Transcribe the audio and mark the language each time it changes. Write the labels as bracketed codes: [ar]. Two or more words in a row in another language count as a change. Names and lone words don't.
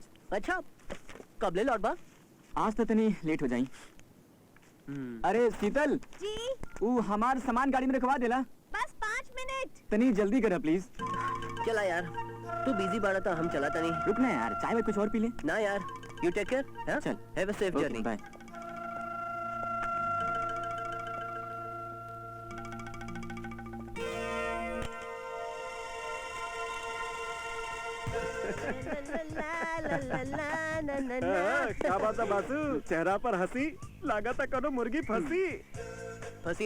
[bho] अच्छा, कब ले लौट बा? आज तो तनी लेट हो जाई। अरे शीतल जी, वो हमार सामान गाड़ी में रखवा देला। बस 5 मिनट। तनी जल्दी करा प्लीज। चला यार, तू बिजी बाड़ा था, हम चला नहीं। रुक ना यार, चाय में कुछ और पी ले। ना यार, [en] you take care. [bho] चल, [en] have a safe journey. [bho] बाय। क्या बात है बासु, चेहरा पर हंसी, लागत करो मुर्गी फंसी